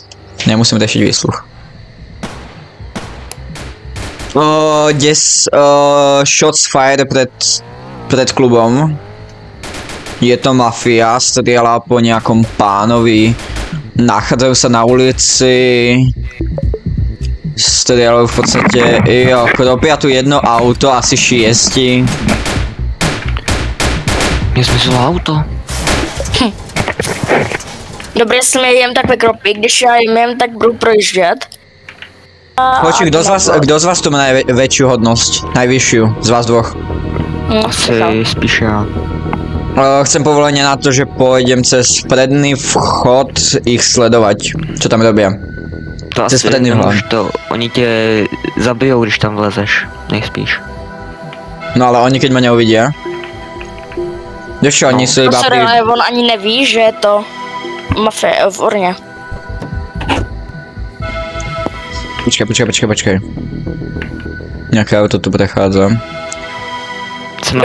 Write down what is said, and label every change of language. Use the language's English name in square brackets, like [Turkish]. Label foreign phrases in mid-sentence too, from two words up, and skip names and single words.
[Slovak] Nemusím riešiť výsluch. [English] Shots fired [Slovak] pred klubom. Je to mafia, strieľa po nejakom pánovi. Nachádzajú sa na ulici. Strieľajú v podstate, jo, kropia tu jedno auto, asi 6. [Czech] Mně zmizelo auto. Dobré, jestli mě jem tak vykropí, když já jim jen tak budu projíždět. [Slovak] Počuj, kdo z vás tu má najväčšiu hodnosť? Najvyššiu, z vás dvoch? [Czech] Asi spíš já. [Slovak] Chcem povolenie na to, že pôjdem cez predný vchod ich sledovať. Čo tam robia? To Cez asi predný [Czech] nemůžeš [Slovak] vchod. [Czech] to, oni tě zabijou, když tam vlezeš, nejspíš. [Slovak] No ale oni keď ma neuvidia. Vieš čo, oni sú iba pri... [Czech] Ale on ani neví, že je to mafie v Urně. [Slovak] Počkaj. Nejaké auto tu prechádza. [Czech] Jsem na